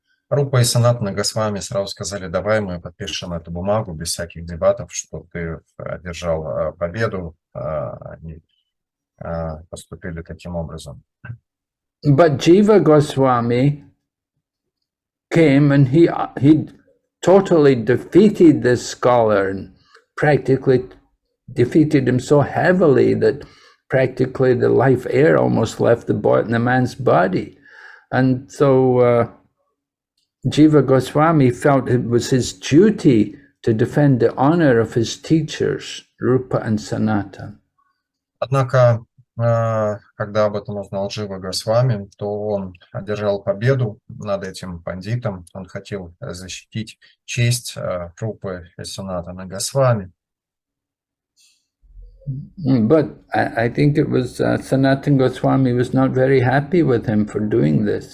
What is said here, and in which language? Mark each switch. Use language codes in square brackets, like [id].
[ru] Рупа и Санатана Госвами сразу сказали, давай мы подпишем эту бумагу без всяких дебатов, что ты одержал победу, они поступили таким образом. [en] But Jiva Goswami came and he totally defeated this scholar and practically defeated him so heavily that practically the life air almost left the man's body. And so Jiva Goswami felt it was his duty to defend the honor of his teachers, Rupa and Sanatan. [ru] Однако, когда об этом узнал Джива Госвами, то он одержал победу над этим пандитом. Он хотел защитить честь Рупы и Санатана Госвами. [en] But I think it was Sanatan Goswami was not very happy with him for doing this.